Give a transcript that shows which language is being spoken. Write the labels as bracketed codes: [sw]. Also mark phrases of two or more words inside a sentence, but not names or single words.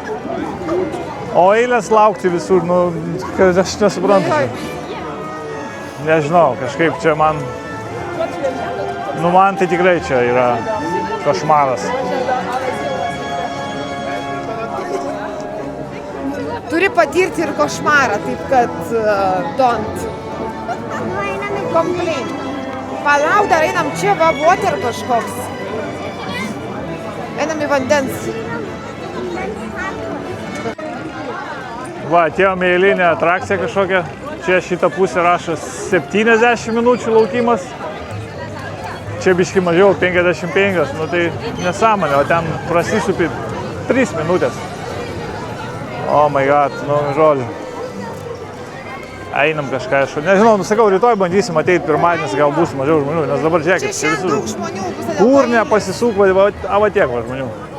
[lt] O eilės laukti visur, nu, aš nesuprantu. Nežinau, kažkaip čia man, nu man tai tikrai čia yra košmaras. Turi patirti ir košmarą, taip kad [en] don't complain. [lt] Palauk, dar einam čia, va, water kažkoks. Einam į vandens. Va, atėjom į eilinę atrakciją kažkokią. Čia šitą pusę rašo 70 minučių laukimas. Čia biški mažiau, 55, nu tai nesąmonė, o ten prasisupi 3 minutės. [en] Oh my god, [lt] nu žodžiu. Einam kažką, aš nežinau, nusakau, rytoj bandysim ateiti pirmadienis, gal bus mažiau žmonių, nes dabar žiūrėkit, Čia šiandien daug žmonių bus. dėl to kur nepasisuk, va tiek va žmonių.